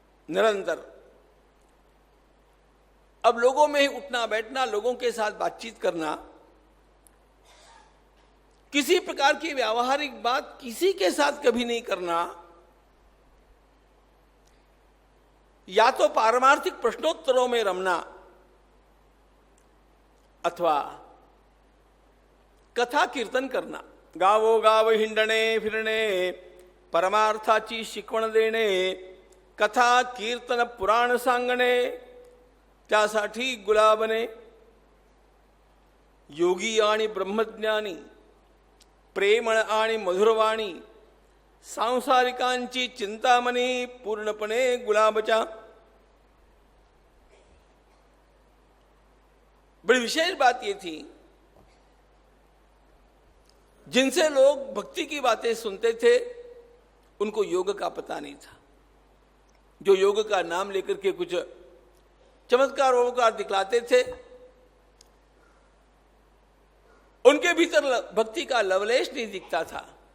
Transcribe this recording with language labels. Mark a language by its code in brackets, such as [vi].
[hi] निरंतर अब लोगों में ही उठना बैठना, लोगों के साथ बातचीत करना, किसी प्रकार की व्यावहारिक बात किसी के साथ कभी नहीं करना, या तो पारमार्थिक प्रश्नोत्तरों में रमना अथवा कथा कीर्तन करना। [mr] गावो गाव हिंडणे फिरणे परमार्थाची शिकवण देणे, कथा कीर्तन पुराण सांगणे, त्यासाठी गुलाबने योगी आणि ब्रह्मज्ञानी, प्रेमळ आणि मधुरवाणी, सांसारिकांची चिंतामणी पूर्णपणे गुलाबच्या। [hi] बड़ी विशेष बात ये थी, जिनसे लोग भक्ति की बातें सुनते थे उनको योग का पता नहीं था। जो योग का नाम लेकर के कुछ चमत्कार वमत्कार दिखलाते थे, उनके भीतर भक्ति का लवलेश नहीं दिखता था।